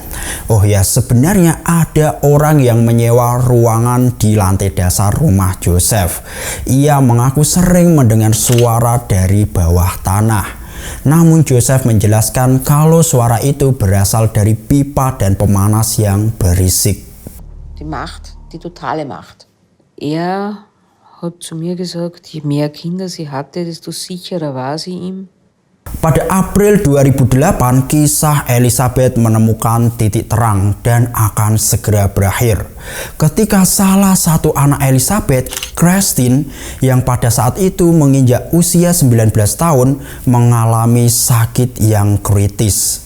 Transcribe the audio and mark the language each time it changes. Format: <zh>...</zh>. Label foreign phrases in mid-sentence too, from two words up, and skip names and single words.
<id>Oh ya, sebenarnya ada orang yang menyewa ruangan di lantai dasar rumah Joseph. Ia mengaku sering mendengar suara dari bawah tanah. Namun Joseph menjelaskan kalau suara itu berasal dari pipa dan pemanas yang berisik.</id> <de>Die Macht, die totale Macht. Er hat zu mir gesagt, je mehr Kinder sie hatte, desto sicherer war sie ihm.</de> <id>Pada April 2008, kisah Elizabeth menemukan titik terang dan akan segera berakhir. Ketika salah satu anak Elizabeth, Christine, yang pada saat itu menginjak usia 19 tahun, mengalami sakit yang kritis.</id>